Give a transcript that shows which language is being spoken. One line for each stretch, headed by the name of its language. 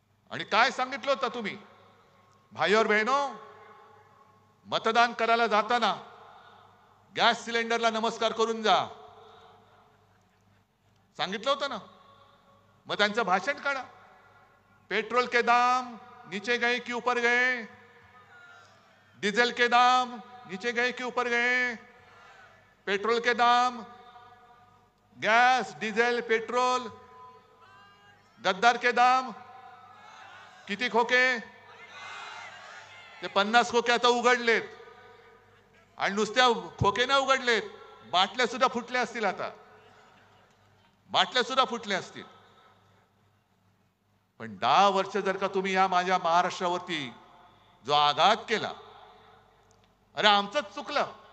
Marathi: आणि काय सांगितलं होतं तुम्ही?
Hindi: भाई और बहनों,
Marathi: मतदान करायला जाताना गॅस सिलेंडरला नमस्कार करून जा, सांगितलं होतं ना. मग त्यांचं भाषण काढा.
Hindi: पेट्रोल के दाम नीचे गए कि ऊपर गए? डीजल के दाम नीचे गए कि ऊपर गए? पेट्रोल के दाम, गैस, डीजल, पेट्रोल, गद्दार के दाम
Marathi: किती खोके? ते 50 खोके आता उघडलेत. आणि नुसत्या खोके नाही उघडलेत, बाटल्या सुद्धा फुटल्या असतील. आता बाटल्या सुद्धा फुटल्या असतील. पण 10 वर्ष जर का तुम्ही या माझ्या महाराष्ट्रावरती जो आघात केला, अरे आमचंच चुकलं.